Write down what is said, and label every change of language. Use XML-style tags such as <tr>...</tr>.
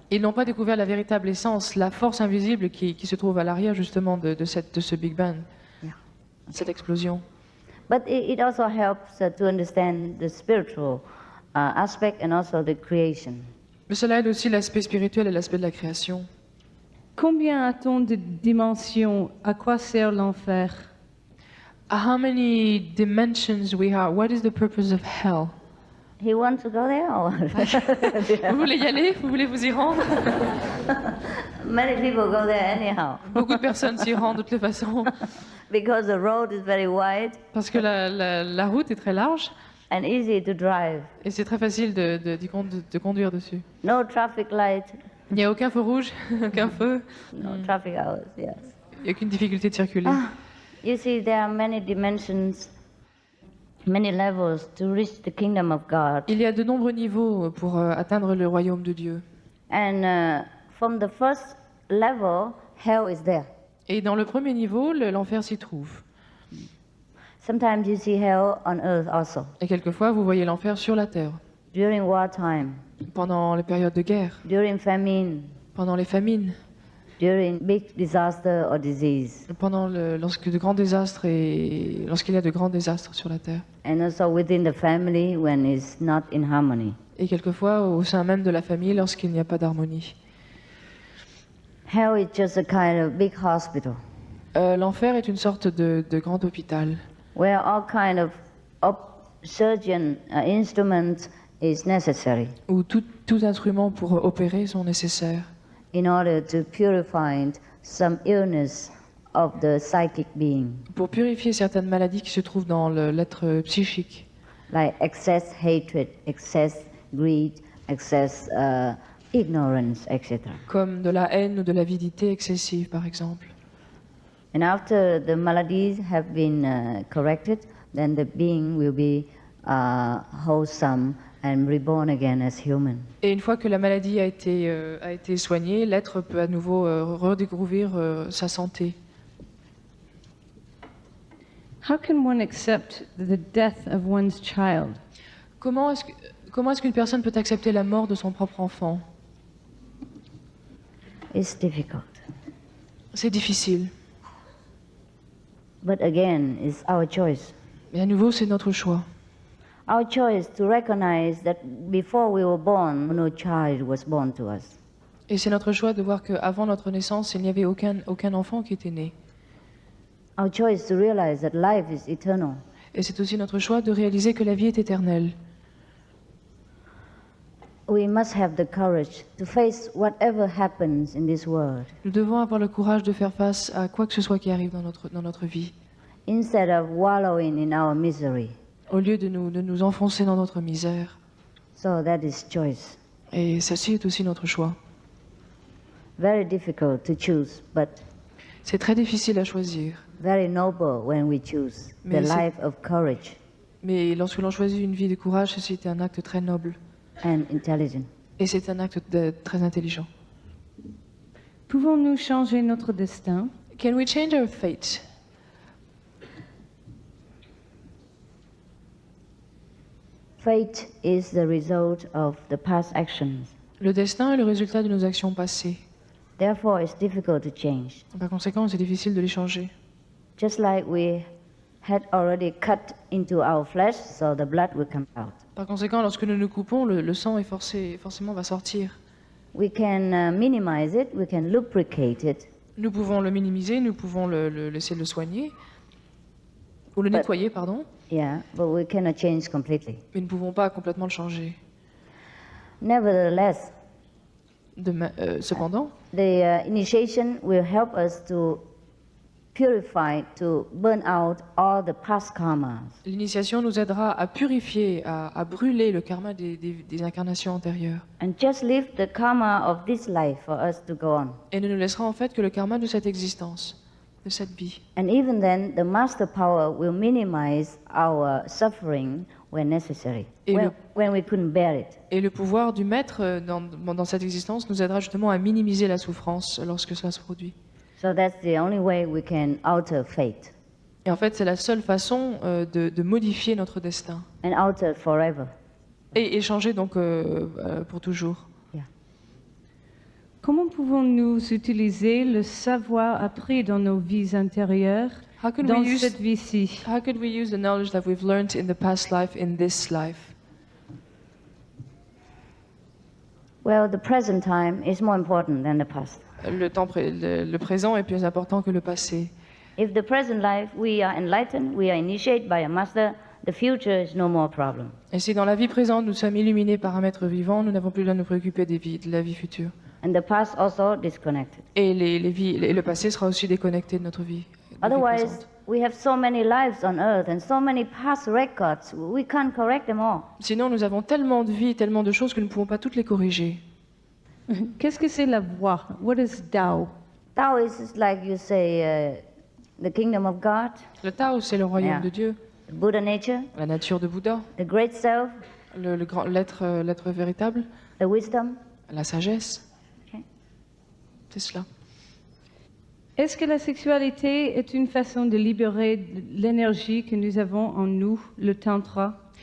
<fr>Ils n'ont pas découvert la véritable essence, la force invisible qui se trouve à l'arrière justement de ce Big Bang, Yeah. cette explosion.</fr> <en>But it also helps to understand the spiritual aspect and also the creation.</en> <fr>Mais cela aide aussi l'aspect spirituel et l'aspect de la création. Combien a-t-on de dimensions? À quoi sert l'enfer?</fr> <en>How many dimensions we have? What is the purpose of hell? He wants to go there or</en> <fr>Vous voulez y aller? Vous voulez vous y rendre?</fr> <en>many people go there anyhow</en> <fr>Beaucoup de personnes s'y rendent de toutes les façons</fr> <en>because the road is very wide</en> <fr>parce que la route est très large</fr> <en>and easy to drive.</en> <fr>et c'est très facile de conduire dessus.</fr> <en>No traffic light,</en> <fr>Il n'y a aucun feu rouge, aucun feu,</fr> <en>no traffic hours, yes.</en> <fr>il n'y a aucune difficulté de circuler.</fr> <en>You see, there are many dimensions, many levels to reach the kingdom of God.</en> <fr>Il y a de nombreux niveaux pour atteindre le royaume de Dieu.</fr> <en>And from the first level, hell is there.</en> <fr>Et dans le premier niveau, l'enfer s'y trouve.</fr> <en>Sometimes you see hell on earth also.</en> <fr>Et quelquefois, vous voyez l'enfer sur la terre,</fr> <en>During wartime,</en> <fr>pendant les périodes de guerre,</fr> <en>during famine,</en> <fr>pendant les famines,</fr> <en>during big disaster or disease,</en> <fr>lorsqu'il y a de grands désastres sur la terre.</fr> <en>and also within the family when it's not in harmony.</en> <fr>Et quelquefois au sein même de la famille lorsqu'il n'y a pas d'harmonie.</fr> <en>Hell is just a kind of big hospital</en> <fr>L'enfer est une sorte de grand hôpital</fr> <en>where all kind of surgeon instruments is necessary</en> <fr>où tous instruments pour opérer sont nécessaires</fr> <en>in order to purify some illness of the psychic being,</en> <fr>pour purifier certaines maladies qui se trouvent dans l'être psychique,</fr> <en>like excess hatred, excess greed, excess ignorance, etc.</en> <fr>comme de la haine ou de l'avidité excessive par exemple.</fr> <en>And after the maladies have been corrected, then the being will be wholesome and reborn again as human.</en> <fr>Et une fois que la maladie a été soignée, l'être peut à nouveau redécouvrir sa santé.</fr> <en>How can one accept the death of one's child?</en> <fr>Comment est-ce qu'une personne peut accepter la mort de son propre enfant?</fr> <en>It's difficult.</en> <fr>C'est difficile.</fr> <en>But again, it's our choice.</en> <fr>Mais à nouveau, c'est notre choix.</fr> <en>Our choice to recognize that before we were born, no child was born to us.</en> <fr>Et c'est notre choix de voir qu'avant notre naissance, il n'y avait aucun enfant qui était né.</fr> <en>Our choice to realize that life is eternal.</en> <fr>Et c'est aussi notre choix de réaliser que la vie est éternelle.</fr> <en>We must have the courage to face whatever happens in this world,</en> <fr>Nous devons avoir le courage de faire face à quoi que ce soit qui arrive dans notre vie,</fr> <en>instead of wallowing in our misery.</en> <fr>au lieu de nous enfoncer dans notre misère.</fr> <en>So that is choice.</en> <fr>Et ceci est aussi notre choix.</fr> <en>Very difficult to choose, but</en> <fr>C'est très difficile à choisir.</fr> <en>very noble when we choose the</en> <fr>Mais c'est-</fr> <en>life of courage</en> <fr>Mais lorsque l'on choisit une vie de courage, ceci est un acte très noble.</fr> <en>and intelligence.</en> <fr>Et c'est un acte très intelligent. Pouvons-nous changer notre destin?</fr> <en>Can we change our fate? Fate is the result of the past actions.</en> <fr>Le destin est le résultat de nos actions passées.</fr> <en>Therefore, it's difficult to change.</en> <fr>Par conséquent, c'est difficile de les changer.</fr> <en>Just like we had already cut into our flesh, so the blood will come out.</en> <fr>Par conséquent, lorsque nous nous coupons, le sang est forcément va sortir.</fr> <en>We can minimize it, we can lubricate it,</en> <fr>Nous pouvons le minimiser, nous pouvons essayer de le soigner, ou le nettoyer, pardon,</fr> <en>yeah, but we cannot change completely.</en> <fr>mais nous ne pouvons pas complètement le changer.</fr> <en>Nevertheless,</en> <fr>Cependant,</fr> <en>the initiation will help us to purify, to burn out all the past karmas.</en> <fr>l'initiation nous aidera à purifier, à brûler le karma des incarnations antérieures.</fr> <en>And just leave the karma of this life for us to go on.</en> <fr>Et ne nous laissera en fait que le karma de cette existence, de cette vie.</fr> <en>And even then, the master power will minimize our suffering when necessary,</en> <fr>Et</fr> <en>when we couldn't bear it.</en> <fr>Et le pouvoir du maître dans cette existence nous aidera justement à minimiser la souffrance lorsque cela se produit.</fr> <en>So that's the only way we can alter fate</en> <fr>Et en fait, c'est la seule façon de modifier notre destin</fr> <en>and alter forever.</en> <fr>et changer donc pour toujours. Comment pouvons-nous utiliser le savoir appris dans nos vies intérieures</fr> <en>How could</en> <fr>dans</fr> <en>we use</en> <fr>cette vie-ci?</fr> <en>How could we use the knowledge that we've learned in the past life in this life? Well, the present time is more important than the past.</en> <fr>Le présent est plus important que le passé.</fr> <en>If the present life we are enlightened, we are initiated by a master, the future is no more problem.</en> <fr>Et si dans la vie présente nous sommes illuminés par un maître vivant, nous n'avons plus besoin de nous préoccuper de la vie future.</fr> <en>And the past also disconnected.</en> <fr>Et le passé sera aussi déconnecté de notre vie. de vie</fr> <en>Otherwise,</en> <fr>présente.</fr> <en>we have so many lives on earth and so many past records, we can't correct them all.</en> <fr>Sinon, nous avons tellement de vies, tellement de choses que nous ne pouvons pas toutes les corriger. Qu'est-ce que c'est la voie?</fr> <en>What is Tao? Tao is like you say, the kingdom of God,</en> <fr>Le Tao, c'est le royaume de Dieu,</fr> <en>the Buddha nature,</en> <fr>la nature de Bouddha,</fr> <en>the great self,</en> <fr>le grand l'être véritable,</fr> <en>the wisdom.</en> <fr>la sagesse. Okay. C'est cela. Est-ce que la sexualité est une façon de libérer l'énergie que nous avons en nous, le tantra?</fr>